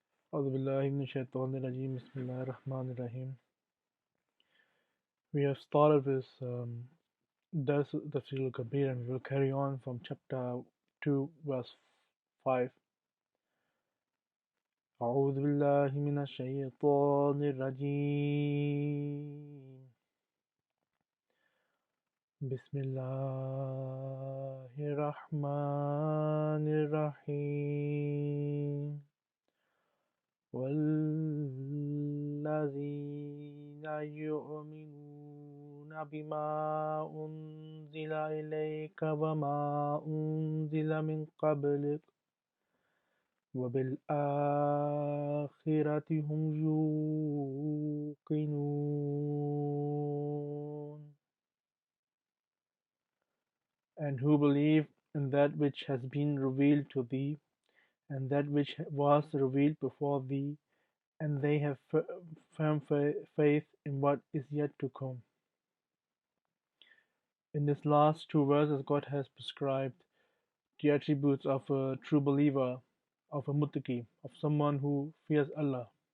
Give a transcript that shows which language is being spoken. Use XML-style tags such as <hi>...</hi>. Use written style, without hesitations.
<ar>أعوذ بالله من الشيطان الرجيم بسم الله الرحمن الرحيم.</ar> <en>We have started with Dars Tafsir al-Kabir and we will carry on from chapter 2 verse 5.</en> <ar>أعوذ بالله من الشيطان الرجيم بسم الله الرحمن الرحيم والذين يؤمنون بما أنزل إليك وما أنزل من قبلك وبالآخرة هم يوقنون.</ar> <en>And who believe in that which has been revealed to thee, and that which was revealed before thee, and they have firm faith in what is yet to come. In these last two verses, God has prescribed the attributes of a true believer, of a muttaqi, of someone who fears Allah.</en>